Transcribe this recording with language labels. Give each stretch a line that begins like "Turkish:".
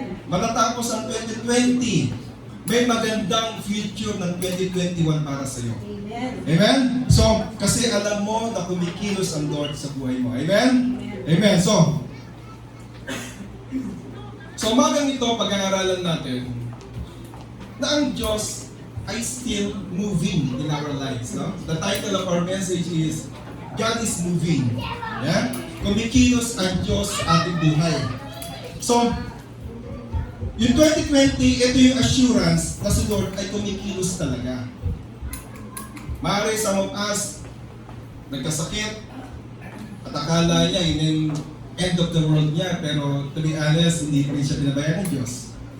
Filipino: Matatapos ang 2020, may magandang future ng 2021 para sa iyo. Amen? So, kasi alam mo na kumikilos ang Lord sa buhay mo. Amen? Amen. So umagang ito, pag-aaralan natin na ang Diyos ay
English: still moving in our lives.
Filipino: No?
English: The title of our message is God is moving. Yeah?
Filipino: Kumikilos ang Diyos sa ating buhay. So, yung 2020, ito yung assurance na si Lord ay kumikilos talaga. Maaari
English: some of us,
Filipino: nagkasakit, at akala niya yun yung
English: end of the world
Filipino: niya, pero
English: to be honest,
Filipino: hindi rin siya pinabayaan ng Diyos.